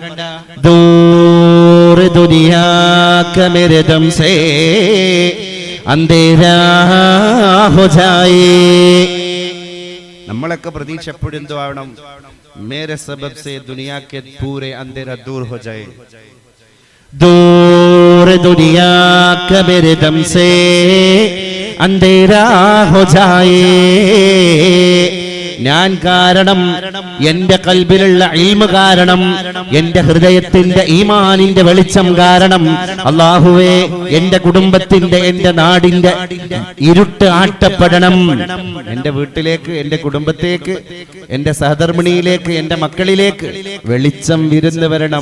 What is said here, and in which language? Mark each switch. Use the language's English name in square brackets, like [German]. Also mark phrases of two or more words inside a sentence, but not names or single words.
[Urdu] دور دنیا کا میرے دم سے اندھیرا ہو جائے. [Malayalam] നമ്മളൊക്കെ പ്രതീക്ഷ എപ്പോഴും എന്തോ ആവണം, [Urdu] میرے سبب سے دنیا کے پورے اندھیرا دور ہو جائے. دور دنیا کا میرے دم سے اندھیرا ہو جائے. [Malayalam] ഞാൻ കാരണം, എന്റെ ഖൽബിലുള്ള ഇൽമ് കാരണം, എന്റെ ഹൃദയത്തിന്റെ ഈമാനിന്റെ വെളിച്ചം കാരണം അല്ലാഹുവേ എന്റെ കുടുംബത്തിന്റെ, എന്റെ നാടിന്റെ ഇരുട്ട് ആട്ടപ്പെടണം. എന്റെ വീട്ടിലേക്ക്, എന്റെ കുടുംബത്തേക്ക്, എന്റെ സഹധർമ്മിണിയിലേക്ക്, എന്റെ മക്കളിലേക്ക് വെളിച്ചം വിരുന്നു വരണം.